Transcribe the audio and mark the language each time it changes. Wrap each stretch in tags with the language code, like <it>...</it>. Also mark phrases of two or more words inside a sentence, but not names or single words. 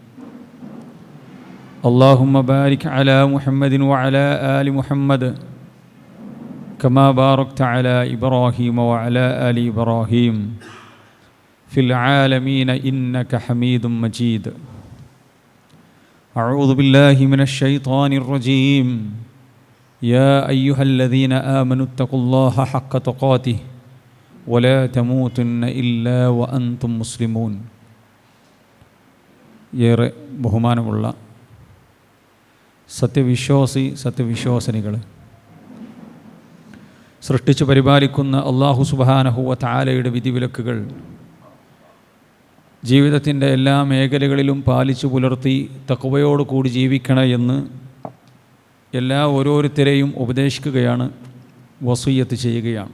<ar>اللهم بارك على محمد وعلى آل محمد كما باركت على إبراهيم وعلى آل إبراهيم في العالمين إنك حميد مجيد. أعوذ بالله من الشيطان الرجيم. يا أيها الذين آمنوا اتقوا الله حق تقاته ولا تموتن إلا وأنتم مسلمون.</ar> <ml>ഏറെ ബഹുമാനമുള്ള സത്യവിശ്വാസിനികൾ, സൃഷ്ടിച്ചു പരിപാലിക്കുന്ന അല്ലാഹു</ml> <ar>سبحانه وتعالى</ar> <ml>വിധിവിലക്കുകൾ ജീവിതത്തിൻ്റെ എല്ലാ മേഖലകളിലും പാലിച്ചു പുലർത്തി തഖ്വയോടുകൂടി ജീവിക്കണം എന്ന് ഓരോരുത്തരെയും ഉപദേശിക്കുകയാണ്, വസിയ്യത്ത് ചെയ്യുകയാണ്.</ml>